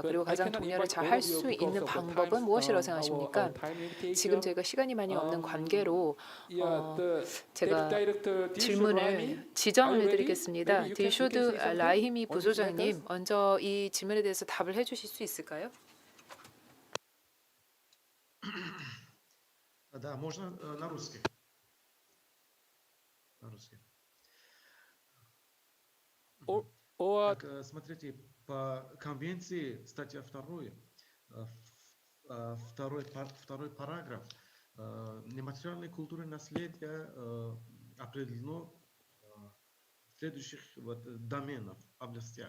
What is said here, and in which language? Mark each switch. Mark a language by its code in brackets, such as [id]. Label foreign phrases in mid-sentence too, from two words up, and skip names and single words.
[ko] 그리고 가장 독려를 잘 할 수 있는 방법은 무엇이라고 생각하십니까? 지금 저희가 시간이 많이 없는 관계로 제가 질문을 지정을 해드리겠습니다. 딜쇼드 라히미 부소장님, 먼저 이 질문에 대해서 답을 해주실 수 있을까요? [ru] Да, можно на русский. На русский. Так, смотрите, по конвенции, статья 2, второй параграф, нематериальное культурное наследие определено в следующих доменах, областях.